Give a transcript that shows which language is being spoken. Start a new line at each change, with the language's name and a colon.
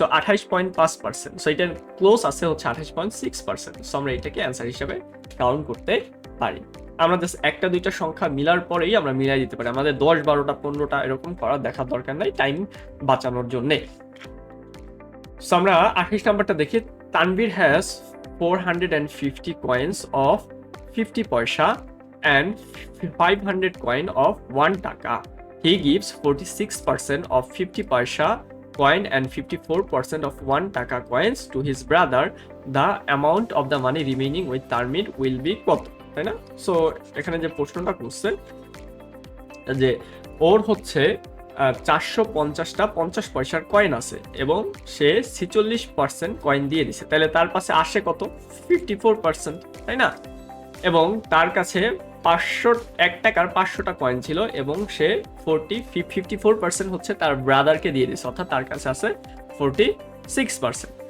Bangla: So 28.5%, so এটা close আছে হচ্ছে 28.6%। সো আমরা এটাকে অ্যান্সার হিসেবে কাউন্ট করতে পারি। আমরা জাস্ট একটা দুইটা সংখ্যা মিলার পরেই আমরা মিলাই দিতে পারি, আমাদের 10 12টা 15টা এরকম করার দেখার দরকার নাই টাইম বাঁচানোর জন্য। সো আমরা 28 নাম্বারটা দেখি।
English: Tanvir has 450 coins of 50 paisa and 500 coin of 1 taka. He gives 46% of 50 paisa coin and 54% of 1 taka coins to his brother. The amount of the money remaining with Tarmir will be
Bangla: কত, তাই না? সো এখানে যে প্রশ্নটা করছে যে ওর হচ্ছে 450টা 50 পয়সার কয়েন আছে এবং সে 46% কয়েন দিয়ে দিছে, তাহলে তার কাছে আসে কত, 54%, তাই না? এবং তার কাছে 1 টাকার 500টা কয়েন ছিল এবং সে 54% হচ্ছে তার ব্রাদারকে দিয়ে দিয়েছে, অর্থাৎ তার কাছে আছে 46%।